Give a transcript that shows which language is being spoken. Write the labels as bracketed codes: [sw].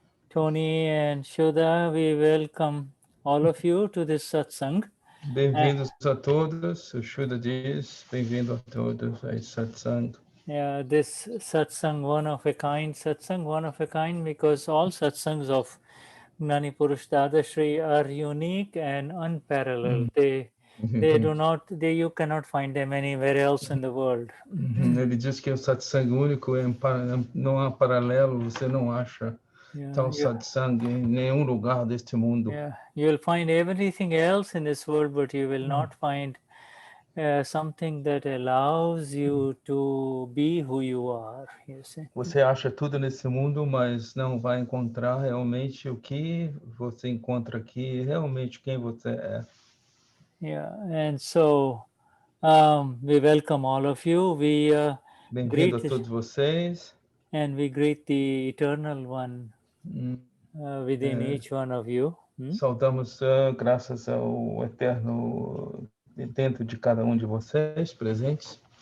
[en] Tony and Shuddha, we welcome all of you to this satsang. [pt] Bem-vindos a todos, o Shuddha diz, bem-vindo a todos a satsang. [en] Yeah, this satsang, one of a kind because all satsangs of Gnani Purush Dadashri are unique and unparalleled. You cannot find them anywhere else in the world. [pt] Ele diz que o satsang único não há paralelo, você não acha tal satsang em nenhum lugar deste mundo. [en] Yeah, you'll find everything else in this world, but you will not find something that allows you to be who you are. You see? [pt] Você acha tudo nesse mundo, mas não vai encontrar realmente o que você encontra aqui, realmente quem você é. [en] Yeah, and so we welcome all of you. We [pt] Bem-vindo a todos vocês. [en] And we greet the Eternal One within each one of you. [pt] Saudamos graças ao Eterno dentro de cada de vocês presentes.